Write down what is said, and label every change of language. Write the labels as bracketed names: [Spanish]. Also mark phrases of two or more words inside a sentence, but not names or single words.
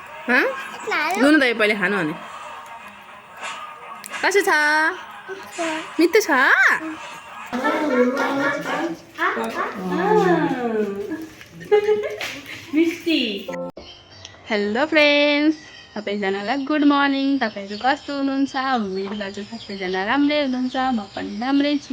[Korean] 누누 다 빨리 하노 안에. 다시 자. 밑에 자. [Nepali] मिस्टी [English] hello friends, [Nepali] सबैजनालाई [English] good morning. [Nepali] तपाईँहरू कस्तो हुनुहुन्छ? मेरो दाजु सबैजना राम्रै हुनुहुन्छ, म पनि राम्रै छु।